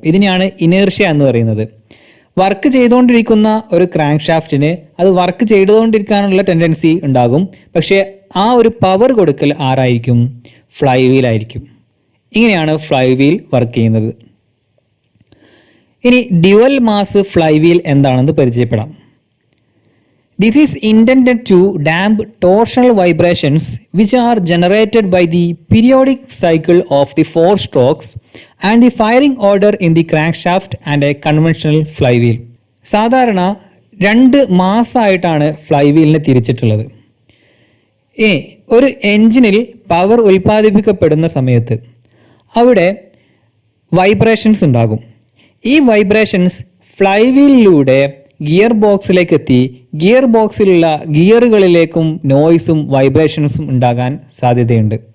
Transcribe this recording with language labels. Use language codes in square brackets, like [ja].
[ml] ഇതിനെയാണ് ഇനേർഷ്യ എന്ന് പറയുന്നത്. വർക്ക് ചെയ്തുകൊണ്ടിരിക്കുന്ന ഒരു ക്രാങ്ക് ഷാഫ്റ്റിന് അത് വർക്ക് ചെയ്തുകൊണ്ടിരിക്കാനുള്ള ടെൻഡൻസി ഉണ്ടാകും. പക്ഷേ ആ ഒരു പവർ കൊടുക്കൽ ആരായിരിക്കും? ഫ്ലൈവീൽ ആയിരിക്കും. ഇങ്ങനെയാണ് ഫ്ലൈവീൽ വർക്ക് ചെയ്യുന്നത്. ഇനി ഡ്യുവൽ മാസ് ഫ്ലൈവീൽ എന്താണെന്ന് പരിചയപ്പെടാം. [en] This is intended to damp torsional vibrations which are generated by the periodic cycle of the 4 strokes and the firing order in the crankshaft and a conventional flywheel. [ml] സാധാരണ 2 മാസമായിട്ടാണ് ഫ്ലൈവീലിനെ തിരിച്ചിട്ടുള്ളത്. ഒരു എൻജിനിൽ power ഉൽപ്പാദിപ്പിക്കപ്പെടുന്ന സമയത്ത് അവിടെ vibrations ഉണ്ടാകും. ഈ vibrations fly വീലിലൂടെ gear ബോക്സിലേക്ക് എത്തി gear ബോക്സിലുള്ള ഗിയറുകളിലേക്കും നോയ്സും വൈബ്രേഷൻസും ഉണ്ടാകാൻ സാധ്യതയുണ്ട്.